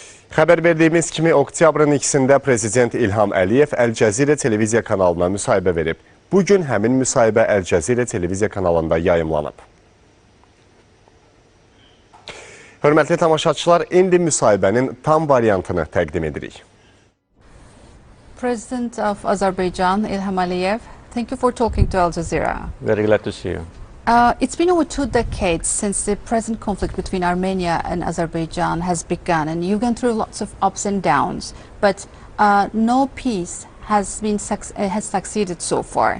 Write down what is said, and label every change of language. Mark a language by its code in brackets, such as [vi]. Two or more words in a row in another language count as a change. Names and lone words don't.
[az] Xəbər verdiyimiz kimi, oktyabrın 2-də Prezident İlham Əliyev Əl-Cəzirə Televiziya kanalına müsahibə verib. Bugün həmin müsahibə Əl-Cəzirə Televiziya kanalında yayımlanıb. Hörmətli tamaşaçılar, indi müsahibənin tam variantını təqdim edirik. [en] President of Azərbaycan İlham Əliyev, thank you for talking to Al-Jazeera. Very glad to see you. It's been over 2 decades since the present conflict between Armenia and Azerbaijan has begun, and you've gone through lots of ups and downs, but no peace has succeeded so far.